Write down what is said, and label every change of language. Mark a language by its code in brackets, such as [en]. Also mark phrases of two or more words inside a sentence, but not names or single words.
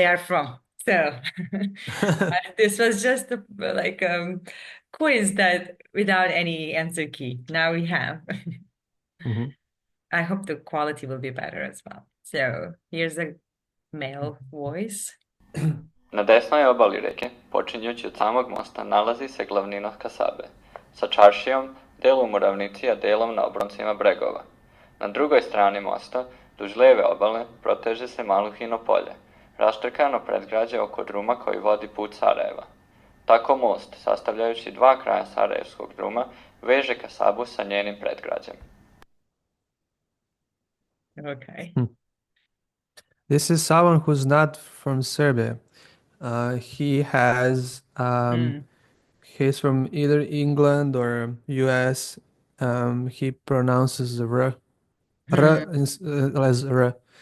[en] they are from. So this was just like quiz that without any answer key. Now we have. Mhm. I hope the quality will be better as well. So here's a male voice. [sr] Na desnoj obali reke, počinjući od samog mosta, nalazi se glavnina Kasabe, sa čaršijom, delom u ravnici, a delom na obroncima bregova. Na drugoj strani mosta, duž leve obale, proteže se Maluhino polje, raštrkano predgrađe oko druma koji vodi put Sarajeva. Tako most, sastavljajući dva kraja Sarajevskog druma, veže Kasabu sa njenim predgrađem. [en] Okay. This is someone who's not from Serbia. He has he's from either England or US. He pronounces the r as r.